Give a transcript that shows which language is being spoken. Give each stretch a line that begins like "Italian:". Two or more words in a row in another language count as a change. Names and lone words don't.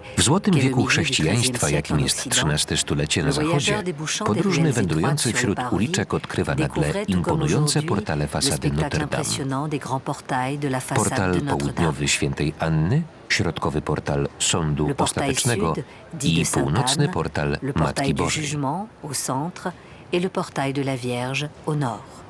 Polish: W złotym
French: qu'est le
Polish: wieku
French: milieu du
Polish: chrześcijaństwa,
French: XIIIe
Polish: jakim
French: siècle en
Polish: jest
French: Occident,
Polish: XIII stulecie na
French: le
Polish: zachodzie,
French: voyageur débouchant des
Polish: podróżny
French: ruelles
Polish: wędrujący
French: étroites sur le
Polish: wśród
French: parvis
Polish: uliczek odkrywa nagle
French: découvrait, tout comme
Polish: imponujące
French: aujourd'hui,
Polish: portale
French: le
Polish: fasady
French: spectacle
Polish: Notre-Dame.
French: impressionnant des grands portails de la façade
Polish: Portal
French: de Notre-Dame.
Polish: południowy Świętej Anny środkowy portal Sądu
French: Le portail
Polish: Ostatecznego
French: sud, dit
Polish: i
French: de Sainte
Polish: północny
French: Anne,
Polish: portal
French: le
Polish: Matki
French: portail du
Polish: Bożej.
French: Jugement au centre et le portail de la Vierge au nord.